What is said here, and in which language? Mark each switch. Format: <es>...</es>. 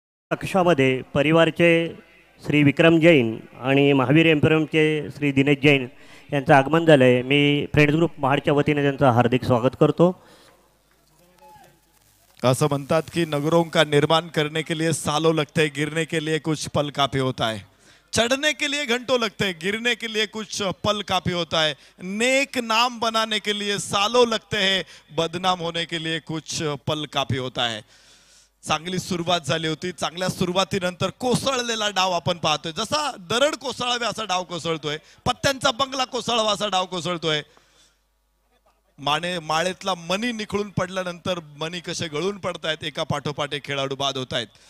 <mr>कक्षामध्ये परिवारचे श्री विक्रम जैन आणि महावीर एम्पेरियमचे श्री दिनेश जैन यांचं आगमन झालं आहे. मी फ्रेंड्स ग्रुप महाडच्या वतीने त्यांचं हार्दिक स्वागत करतो. असं म्हणतात की</mr> <hi>नगरों का निर्माण करने के लिए सालों लगते हैं, गिरने के लिए कुछ पल काफी होता है. चढ़ने के लिए घंटों लगते हैं, गिरने के लिए कुछ पल काफी होता है. नेक नाम बनाने के लिए सालों लगते हैं, बदनाम होने के लिए कुछ पल काफी होता है.</hi> <mr>चांगली सुरुवात झाली होती. चांगल्या सुरुवातीनंतर कोसळलेला डाव आपण पाहतोय. जसा दरड कोसळावे असा डाव कोसळतोय, पत्त्यांचा बंगला कोसळावा असा डाव कोसळतोय. माळेतला मनी निखळून पडल्यानंतर मनी कसे गळून पडतायत, एका पाठोपाठ एक खेळाडू बाद होत आहेत.</mr>